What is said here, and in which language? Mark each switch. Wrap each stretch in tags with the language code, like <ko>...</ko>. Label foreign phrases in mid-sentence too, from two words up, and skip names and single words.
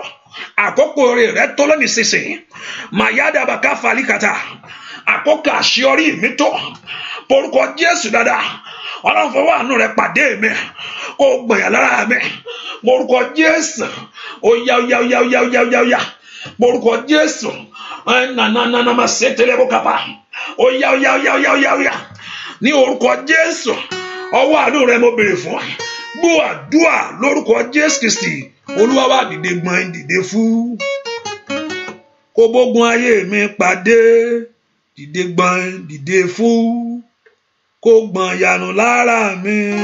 <yo>Àkókò rẹ̀ tó lónìí sísìn. Mayada baka falikata. Àkókò àṣeyọrí mi tó. Orúkọ Jésù dáadáa. Ọlọ́run fọwọ́ àánú rẹ̀ pàdé mi. Kó gbọ̀nyà lára mi. Orúkọ Jésù. Ó yá. Orúkọ Jésù. Nana ma setele bokapa. ó yá ó yá ó yá ó yá ó yá ó yá ní orúkọ Jésù. Ọwọ́ àánú rẹ mo béèrè fún gbọ́ àdúrà lórúkọ Jésù Kristi. Olúwa wá dìde gbọ̀n dìde fún kó bógun ayé mi pàdé. Dìde gbọ̀n dìde fún kó gbọ̀n yanu lára mi.</yo>